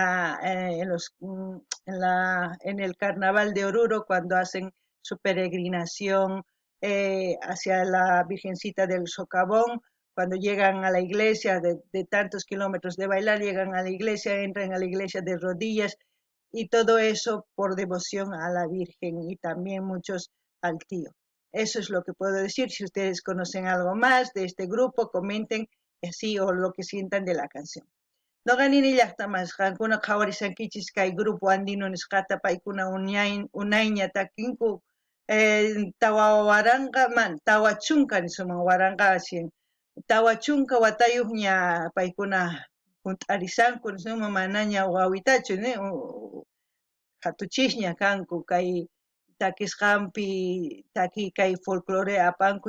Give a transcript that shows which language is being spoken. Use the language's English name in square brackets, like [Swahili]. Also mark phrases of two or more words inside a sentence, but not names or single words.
[Spanish] en el carnaval de Oruro, cuando hacen su peregrinación hacia la Virgencita del Socavón, cuando llegan a la iglesia de tantos kilómetros de bailar, llegan a la iglesia, entran a la iglesia de rodillas y todo eso por devoción a la Virgen y también muchos al tío. Eso es lo que puedo decir. Si ustedes conocen algo más de este grupo, comenten así o lo que sientan de la canción. [Quechua] No ganin llaqtamas qankuna qhawarisankichis kay grupo andino nisqata paykuna unayña takinku tawa waranqa tawa chunka nisuman waranqa tawa chunka watayuqña paykuna hunt'arisanku nisuman manaña wawitachu hatuchishña kanku kay takisqanpi kay folclore apanku